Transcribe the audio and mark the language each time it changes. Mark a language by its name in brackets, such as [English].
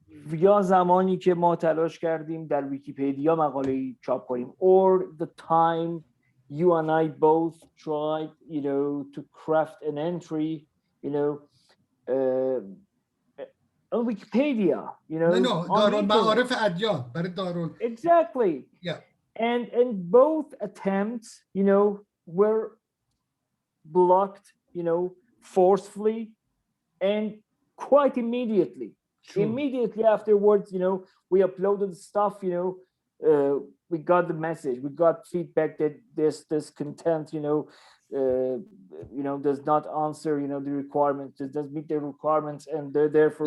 [Persian] یا زمانی که ما تلاش کردیم در ویکی‌پدیا مقاله‌ای چاپ کنیم, [English] or the time you and I both tried, you know, to craft an entry, you know, on Wikipedia, you know. [Persian] No, دارالمعارف ادیان برای دارال. [English] Exactly. Yeah. And both attempts, you know, were blocked, you know, forcefully and quite immediately. True. Immediately afterwards, you know, we uploaded stuff, you know, we got the message, we got feedback that this content, you know, does not answer, you know, the requirements, it doesn't meet the requirements, and they're therefore.